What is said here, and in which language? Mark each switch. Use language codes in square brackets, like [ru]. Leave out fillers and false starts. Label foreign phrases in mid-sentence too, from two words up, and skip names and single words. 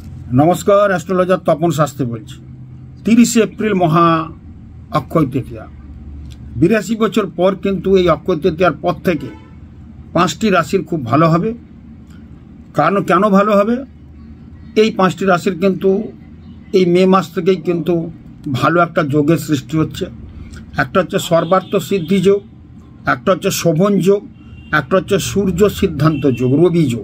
[bn] নমস্কার অ্যাস্ট্রোলজার তপন শাস্ত্রী বলছি 30 এপ্রিল মহা অক্ষয় তৃতীয়া 82 বছর পর কিন্তু এই অক্ষয় তৃতীয়ার পর থেকে 5টি রাশির খুব ভালো হবে। কারণ কেন ভালো হবে, এই 5টি রাশির কিন্তু এই মে মাস থেকেই কিন্তু ভালো একটা যোগের সৃষ্টি হচ্ছে। একটা হচ্ছে সর্বার্থ সিদ্ধি যোগ, একটা হচ্ছে শোভন যোগ, একটা হচ্ছে সূর্য সিদ্ধান্ত যোগ, রবি যোগ।